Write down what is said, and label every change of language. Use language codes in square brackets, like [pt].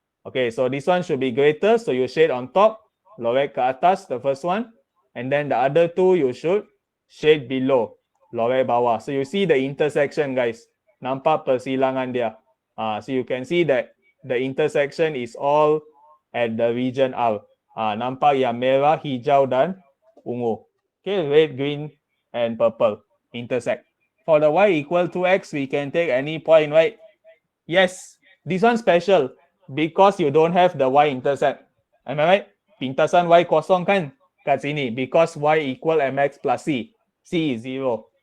[en] Okay, so this one should be greater, so you shade on top, [ms] lorek ke atas, [en] the first one, and then the other two you should shade below, [ms] lorek bawah. [en] So you see the intersection, guys. [ms] Nampak persilangan dia. [en] So you can see that the intersection is all at the region R. [ms] Nampak yang merah, hijau dan ungu. [en] Okay, red, green, and purple intersect. For the y equal to x, we can take any point, right? Yes, this one special because you don't have the y-intercept. Am I right? [ms] Pintasan y kosong kan kat sini [en] because y equal mx plus c. C is 0.